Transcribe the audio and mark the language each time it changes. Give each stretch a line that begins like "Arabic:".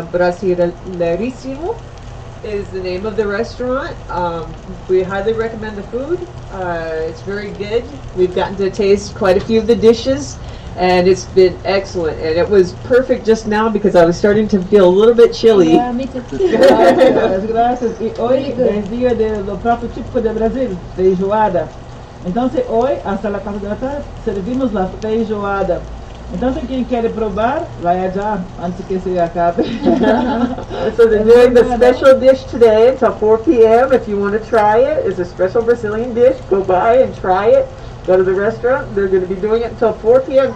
English: Brasilerísimo is the name of the restaurant. We highly recommend the food. It's very good. We've gotten to taste quite a few of the dishes. And it's been excellent. And it was perfect just now because I was starting to feel a little bit chilly. Yeah, me too.
Portuguese: Graças, graças. E hoje é dia do prato típico do Brasil, feijoada. Então, hoje,
Spanish: hasta las
Portuguese: 4 da tarde, servimos a feijoada. Então, quem quer provar, vai já, antes que se acabe.
English: So they're doing the special dish today until 4 p.m. If you want to try it, it's a special Brazilian dish. Go by and try it. Go to the restaurant. They're going to be doing it until 4 p.m.